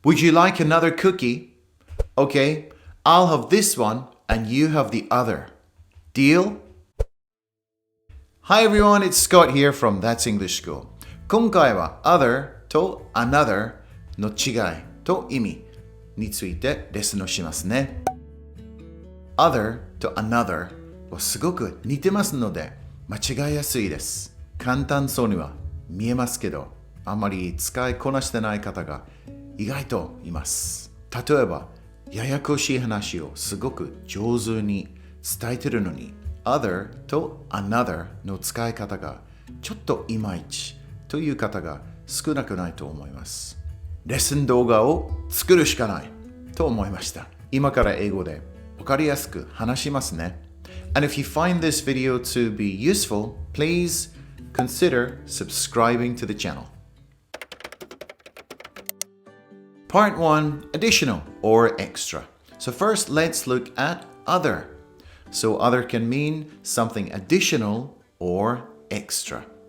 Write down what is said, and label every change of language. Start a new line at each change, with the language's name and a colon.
English: Would you like another cookie? Okay, I'll have this one and you have the other. Deal? Hi everyone, it's Scott here from That's English School.
Japanese: 今回は other と another の違いと意味についてレッスンをしますね。 other と another はすごく似てますので間違いやすいです。簡単そうには見えますけど、あまり使いこなしてない方が意外といます。例えば、ややこしい話をすごく上手に伝えてるのに、other と another の使い方がちょっといまいちという方が少なくないと思います。レッスン動画を作るしかないと思いました。今から英語でわかりやすく話しますね。
English: And if you find this video to be useful, please consider subscribing to the channel. Part 1, additional or extra. So first, let's look at other. So other can mean something additional or extra.